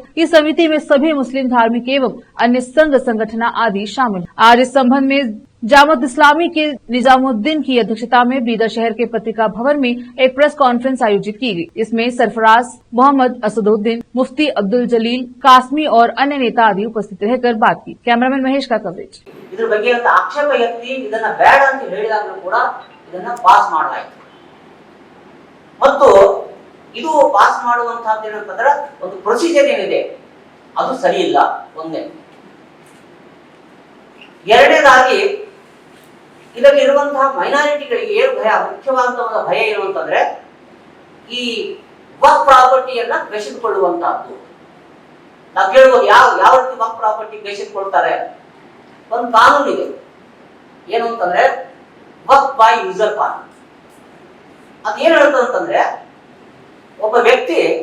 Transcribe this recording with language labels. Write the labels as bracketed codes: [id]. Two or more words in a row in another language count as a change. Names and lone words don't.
[hi] इस समिति में सभी मुस्लिम धार्मिक एवं अन्य संघ संगठन आदि शामिल। आज इस संबंध में जामत इस्लामी के निजामुद्दीन की अध्यक्षता में बीदर शहर के पत्रिका भवन में एक [en] press conference [hi] आयोजित की गई। इसमें सरफराज मोहम्मद असदुद्दीन, मुफ्ती अब्दुल जलील कासमी और अन्य नेता आदि उपस्थित रहकर बात की। कैमरामैन महेश का कवरेज। [kn] ಇದರ ಬಗ್ಗೆ ಅಂತ ಆಕ್ಷೇಪ ಎತ್ತಿ ಇದನ್ನ ಬೇಡ ಅಂತ ಹೇಳಿದಾಗಲೂ ಕೂಡ ಇದನ್ನ ಪಾಸ್ ಮಾಡಲಾಯಿತು ಮತ್ತು ಇದು ಪಾಸ್ ಮಾಡುವಂತಹದ್ದು ಏನಂತಂದ್ರೆ ಒಂದು ಪ್ರೊಸೀಜರ್ ಏನಿದೆ ಅದು ಸರಿ ಇಲ್ಲ ಒಂದೇ ಎರಡನೇದಾಗಿ ಇದರಲ್ಲಿರುವಂತಹ ಮೈನಾರಿಟಿಗಳಿಗೆ ಏನು ಭಯ ಮುಖ್ಯವಾದಂತಹ ಭಯ ಏನು ಅಂತಂದ್ರೆ ಈ ವಕ್ಫ್ ಪ್ರಾಪರ್ಟಿಯನ್ನ ಕಸಿದುಕೊಳ್ಳುವಂತಹದ್ದು ನಾವು ಕೇಳಬಹುದು ಯಾವ ರೀತಿ ವಕ್ಫ್ ಪ್ರಾಪರ್ಟಿ ಕಸಿದುಕೊಳ್ತಾರೆ ಒಂದು ಕಾನೂನು ಇದೆ ಏನು ಅಂತಂದ್ರೆ ವಕ್ಫ್ [en] by user [kn] ಕಾನೂನು ಅದೇನು ಹೇಳ್ತದೆ ಅಂತಂದ್ರೆ ಒಬ್ಬ ವ್ಯಕ್ತಿ